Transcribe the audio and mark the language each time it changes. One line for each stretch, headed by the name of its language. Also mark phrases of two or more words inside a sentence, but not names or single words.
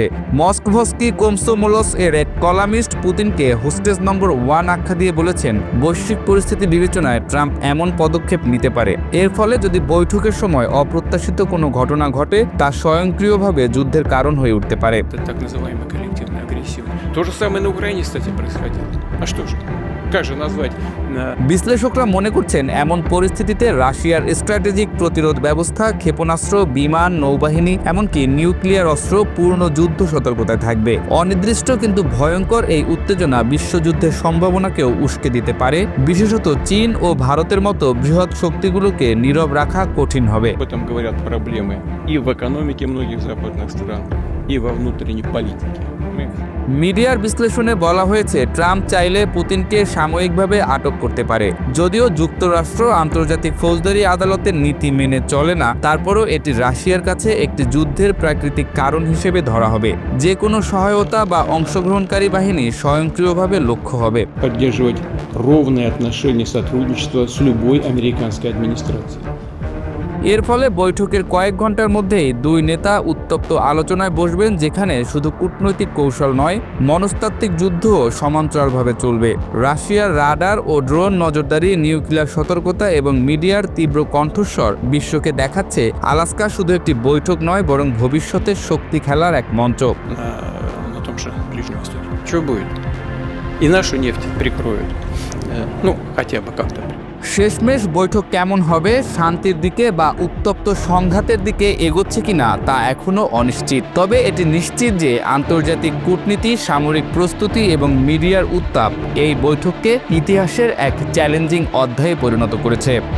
Bangla: মস্কভস্কি কোমসোমোলস এর এক কলামিস্ট পুতিনকে
English: hostage number
Bangla: 1 আখ্যা দিয়ে বলেছেন, বৈশ্বিক পরিস্থিতি বিবেচনায় ট্রাম্প এমন পদক্ষেপ নিতে পারে। এর ফলে যদি বৈঠকের সময় অপ্রত্যাশিত কোনো ঘটনা ঘটে, তা স্বয়ংক্রিয়ভাবে যুদ্ধের কারণ হয়ে উঠতে পারে।
Russian: Это так называемый коллективный агрессивный. То же самое на Украине, кстати, происходило. А что же? Как же назвать?
Bangla: বিশ্লেষকরা মনে করছেন এমন পরিস্থিতিতে রাশিয়ার স্ট্র্যাটেজিক প্রতিরোধ ব্যবস্থা, ক্ষেপণাস্ত্র, বিমান, নৌবাহিনী এমনকি নিউক্লিয়ার অস্ত্র পূর্ণ যুদ্ধ সতর্কতায় থাকবে। অনির্দিষ্ট কিন্তু ভয়ঙ্কর এই উত্তেজনা বিশ্বযুদ্ধের সম্ভাবনাকেও উস্কে দিতে পারে। বিশেষত চীন ও ভারতের মতো বৃহৎ শক্তিগুলোকে নীরব রাখা কঠিন হবে।
Russian: Об этом говорят проблемы и в экономике многих западных стран, и во внутренней политике.
Bangla: মিডিয়ার বিশ্লেষণে বলা হয়েছে ট্রাম্প চাইলে পুতিনকে সাময়িকভাবে আটক করতে পারে। যদিও যুক্তরাষ্ট্র আন্তর্জাতিক ফৌজদারি আদালতের নীতি মেনে চলে না, তারপরও এটি রাশিয়ার কাছে একটি যুদ্ধের প্রাকৃতিক কারণ হিসেবে ধরা হবে। যে কোনো সহায়তা বা অংশগ্রহণকারী বাহিনী স্বয়ংক্রিয়ভাবে লক্ষ্য হবে।
Russian: Поддерживать ровные отношения сотрудничества с любой американской администрацией.
Bangla: এর ফলে বৈঠকের কয়েক ঘন্টার মধ্যেই দুই নেতা উত্তপ্ত আলোচনায় বসবেন, যেখানে শুধু কূটনৈতিক কৌশল নয়, মনস্তাত্ত্বিক যুদ্ধও সমান্তরালভাবে চলবে। রাশিয়ার রাডার ও ড্রোন নজরদারি, নিউক্লিয়ার সতর্কতা এবং মিডিয়ার তীব্র কণ্ঠস্বর বিশ্বকে দেখাচ্ছে আলাস্কা শুধু একটি বৈঠক নয়, বরং ভবিষ্যতের শক্তি খেলার এক মঞ্চ।
Russian: На том же Ближнем Востоке. Что будет? И нашу нефть прикроют. Ну, хотя бы как-то.
Bangla: শেষমেশ বৈঠক কেমন হবে, শান্তির দিকে বা উত্তপ্ত সংঘাতের দিকে এগোচ্ছে কিনা তা এখনও অনিশ্চিত। তবে এটি নিশ্চিত যে আন্তর্জাতিক কূটনীতি, সামরিক প্রস্তুতি এবং মিডিয়ার উত্তাপ এই বৈঠককে ইতিহাসের এক চ্যালেঞ্জিং অধ্যায়ে পরিণত করেছে।